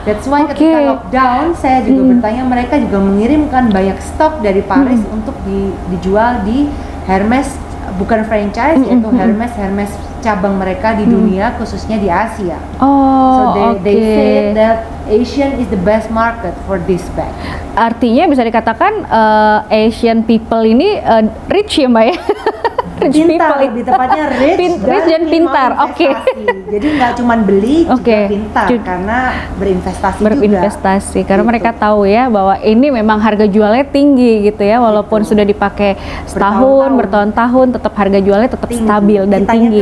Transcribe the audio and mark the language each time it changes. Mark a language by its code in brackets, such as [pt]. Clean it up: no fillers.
[en] That's why [id] ketika lockdown saya juga bertanya, mereka juga mengirimkan banyak stok dari Paris untuk dijual di Hermes, bukan franchise, yaitu Hermes cabang mereka di dunia, khususnya di Asia. [en] So they say that Asian is the best market for this bag. [id] Artinya bisa dikatakan Asian people ini rich ya Mbak ya? Pintar, lebih tepatnya rich dan pintar. Jadi nggak cuma beli, juga pintar karena berinvestasi karena mereka tahu ya bahwa ini memang harga jualnya tinggi gitu ya, walaupun sudah dipakai setahun, bertahun-tahun, tetap harga jualnya tetap stabil dan tinggi.